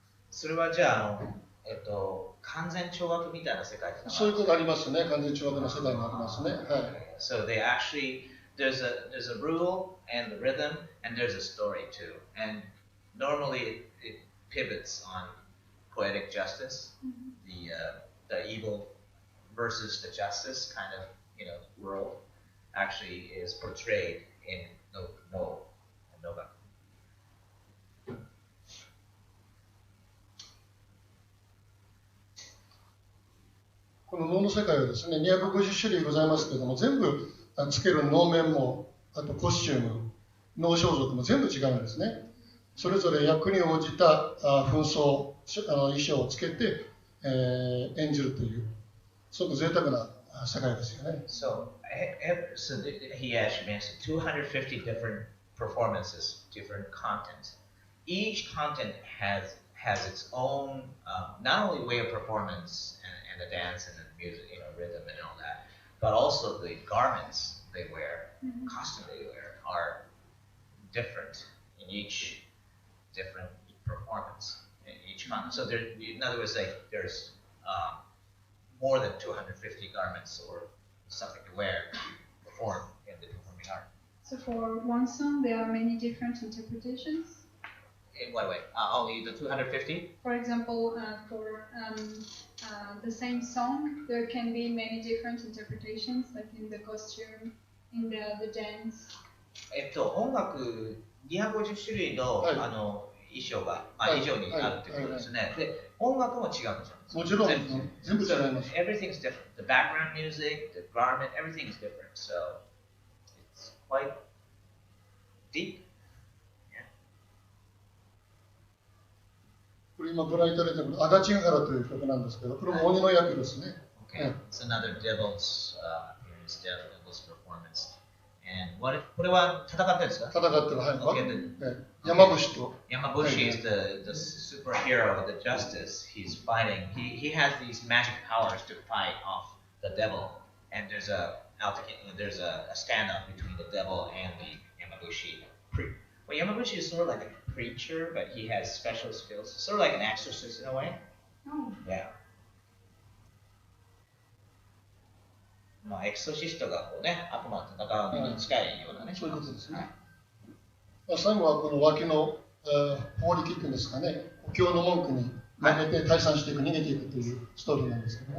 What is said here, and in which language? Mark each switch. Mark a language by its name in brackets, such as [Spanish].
[Japanese] それはじゃあ完全懲悪みたいな世界ですか？そういうことありますね。完全懲悪の世界もありますね。はい。 [English] So they actually there's a rule and the rhythm, and there's a story too. And normally it pivots on poetic justice, the evil versus the justice kind of world actually is portrayed in Noboru. [Japanese] この能の世界はですね、250種類ございますけれども、全部つける能面も、あとコスチューム、能装束も全部違うんですね。それぞれ役に応じた紛争、衣装をつけて、演じるという、すごく贅沢な世界ですよね。 [English] So he actually mentioned 250 different performances, different content. Each content has its own not only way of performance and the dance and the music, rhythm and all that, but also the garments they wear, costume they wear are different in each different performance in each content. So there, in other words, there's more than 250 garments or something to wear to perform in the performing art. So for one song, there are many different interpretations. In what way? Only the 250? For example, for the same song, there can be many different interpretations, like in the costume, in the dance. [Japanese] 音楽250種類の、はい、衣装が、以上にあるということですね。で、音楽も違うんですよ。もちろん、全部違います。 [English] Everything's different. The background music, the garment, everything's different. So it's quite deep. [Japanese] これ今ご覧いただいたのは足立原という曲なんですけど、これも鬼の役ですね。 [English] Okay. It's another devil's appearance, devil's performance. [Japanese] Andこれは戦ってるんですか？戦ってる、はい。 [English] Okay, [Japanese] 山伏と。 [English] Yamabushi is the superhero of the justice. He's fighting. He has these magic powers to fight off the devil. And there's a standoff between the devil and the Yamabushi. Well, Yamabushi is sort of like a preacher, but he has special skills. Sort of like an exorcist in a way. Oh. Yeah. [Japanese] まあ、エクソシストがこうね、悪魔と戦うのに近いようなね。そういうことですね。最後はこの脇の法力っていうんですかね、お経の文句に投げて退散していく、逃げていくというストーリーなんですけどね。